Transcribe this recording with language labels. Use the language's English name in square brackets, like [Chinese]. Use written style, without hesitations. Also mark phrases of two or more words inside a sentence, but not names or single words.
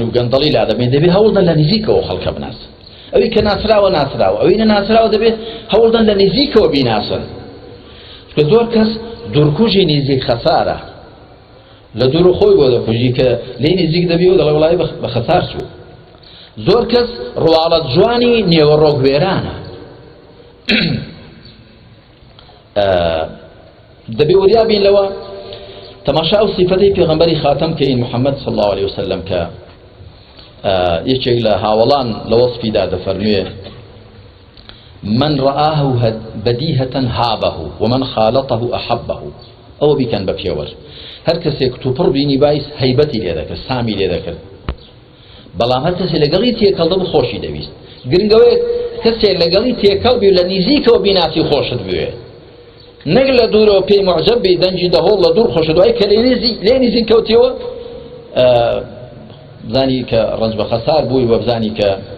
[Central Kurdish] و گەندەڵی لا دەبێت دەبێت هەوڵدان لە نزیکەوە خەڵکە بناسن ئەوەی کە ناسراوە ناسراوە ئەوەی نەناسراوە دەبێت هەوڵدان لە نزیکەوە بیناسن کە زۆر کەس دوورکوژی نزیک خەسارە لە دوور و خۆی بۆ دەکوژی کە لێی نزیک دەبێت و دەڵێ وڵای بە خەسار چوو زۆر کەس ڕواڵەت جوانی نێوەڕۆکوێرانە دەبێ وریابین لەوە تەماشا ئەو سیفەتەی پێغەمبەری خاتەم کەین محەممەد [Arabic] صلی الله عليه وسلم [Central Kurdish] کە یەکێک لە هاوڵان لە وەصفیدا دەفەرموێ [Arabic] من رآه بديهة هابه ومن خالطه أحبه [Central Kurdish] ئەوە بیکەن بە پێوەر هەر کەسێک تووپڕ بینی باعث هەیبەتی لێ دەکرد سامی لێ دەکرد بەڵام هەر کەسێک لەگەڵی تێکەڵ دەبوو خۆشی دەویست گرنگەوەی کەسێک لەگەڵی تێکەڵ بی و لە نزیکەوە بیناتی خۆشت بوێ نەک لە دوورەوە پێی معجەب بی دەنجی دەهۆڵ لە دوور خۆشت دوای کە لێ نزیک کەوتیەوە بزانی کە ڕەنج بە خەسار بووی و بزانی کە